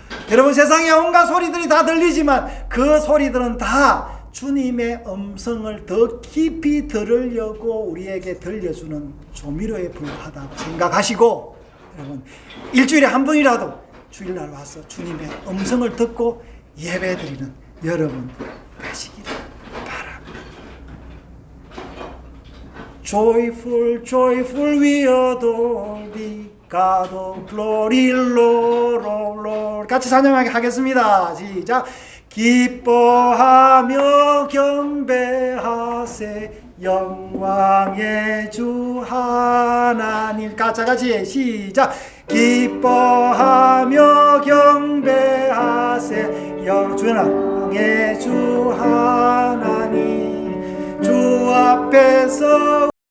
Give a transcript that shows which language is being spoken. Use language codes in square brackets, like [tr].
[ko] 여러분, 세상에 온갖 소리들이 다 들리지만 그 소리들은 다 주님의 음성을 더 깊이 들으려고 우리에게 들려주는 조미료에 불과하다고 생각하시고, 여러분, 일주일에 한 번이라도 주일날 와서 주님의 음성을 듣고 예배드리는 여러분 되시기를 바랍니다. [en] Joyful, joyful we adore thee, God of glory, Lord of lords. [ko] 같이 찬양하게 하겠습니다. 시작. 기뻐하며 경배하세 영광의 주 하나님. 같이 시작. 기뻐하며 경배하세 영광의 주 하나님. 주 앞에서